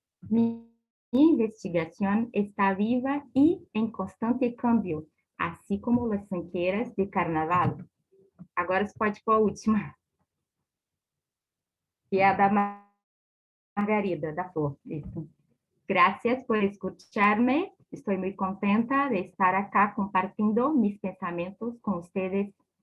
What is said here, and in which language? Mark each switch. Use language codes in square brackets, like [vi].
[pt] Minha investigação está viva e em constante câmbio, assim como as sanqueiras de carnaval. Agora você pode ir para a última, que é a da Margarida, da Flor. Isso. [es] Gracias por escucharme. [pt] Estou muito contenta de estar acá compartindo mis pensamentos com ustedes.